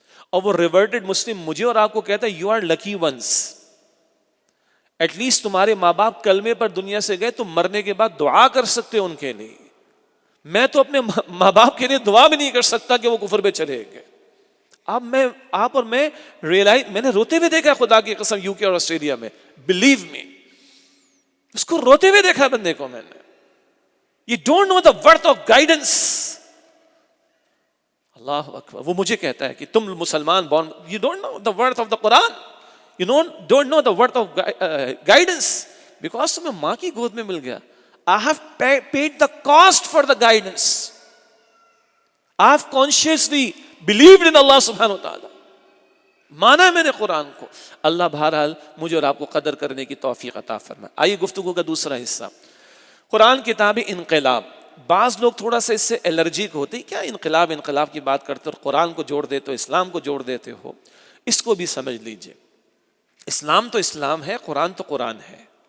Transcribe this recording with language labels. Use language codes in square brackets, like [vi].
[ur] اور وہ ریورٹڈ مسلم مجھے اور آپ کو کہتا ہے [en] you are lucky ones, at least [ur] تمہارے ماں باپ کلمے پر دنیا سے گئے، تم مرنے کے بعد دعا کر سکتے ہو ان کے لیے. میں تو اپنے ماں باپ کے لیے دعا بھی نہیں کر سکتا کہ وہ کفر پہ چلے گئے. آپ اور میں ریئلائز، میں نے روتے ہوئے دیکھا خدا کی قسم یو کے اور آسٹریلیا میں، بلیو می، اس کو روتے ہوئے دیکھا بندے کو میں نے. [en] You don't know the worth of guidance. [ar] اللہ اکبر. [ur] وہ مجھے کہتا ہے کہ تم مسلمان born, [en] you don't know the worth of the Quran. You don't know the worth of guidance. [ur] Because تمہیں ماں کی گود میں مل گیا. [en] I have paid the cost for the guidance. I have consciously believed in Allah subhanahu wa ta'ala. [ur] مانا میں نے قرآن کو. اللہ بہرحال مجھے اور آپ کو قدر کرنے کی توفیق عطا فرمائے. آئیے گفتگو کا دوسرا حصہ، قرآن کتاب انقلاب. بعض لوگ تھوڑا سا اس سے الرجک ہوتے ہیں، کیا انقلاب کی بات کرتے ہو، قرآن کو جوڑ دیتے ہو، اسلام کو جوڑ دیتے ہو. اس کو بھی سمجھ لیجئے، اسلام تو اسلام ہے، قرآن تو قرآن ہے.